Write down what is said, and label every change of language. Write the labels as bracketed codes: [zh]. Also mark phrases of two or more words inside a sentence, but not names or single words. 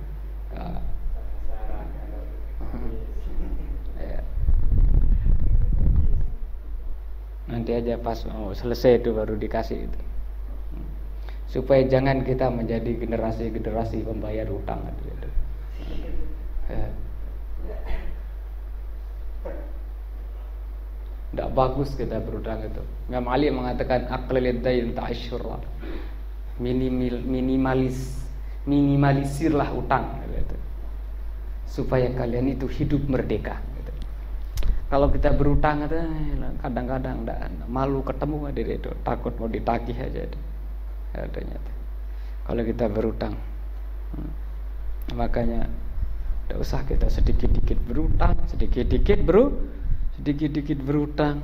[id] Nanti aja pas selesai itu baru dikasih itu. Supaya jangan kita menjadi generasi pembayar utang. Tidak bagus kita berutang itu. Imam Ali mengatakan [ar] أقلل الدين تعش حرا. [id] Minimalisirlah utang gitu. Supaya kalian itu hidup merdeka gitu. Kalau kita berutang itu kadang-kadang malu ketemu aja itu, takut mau ditagih aja itu. Adanya itu. Kalau kita berutang, makanya tidak usah kita sedikit-sedikit berutang, sedikit-sedikit berutang.